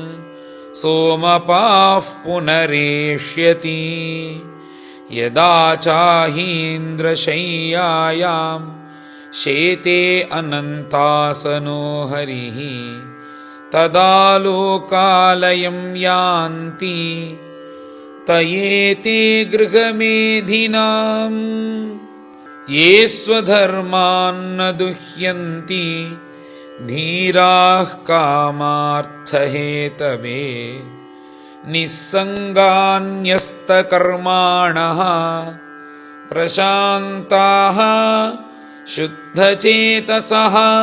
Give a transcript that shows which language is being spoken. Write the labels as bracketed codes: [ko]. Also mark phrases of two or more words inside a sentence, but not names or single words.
[sa] सोमपाः पुनरेष्यति यथा साहीन्द्रशय्यायां शेते अनन्तासनो हरिः तथा लोकालयं यान्ति तयेते गृहमेधिनाम् ये स्वधर्मान् न दुह्यन्ति धीराः कामार्थहेतवे निस्सङ्गान्यस्तकर्माणः प्रशान्ताः शुद्धचेतसः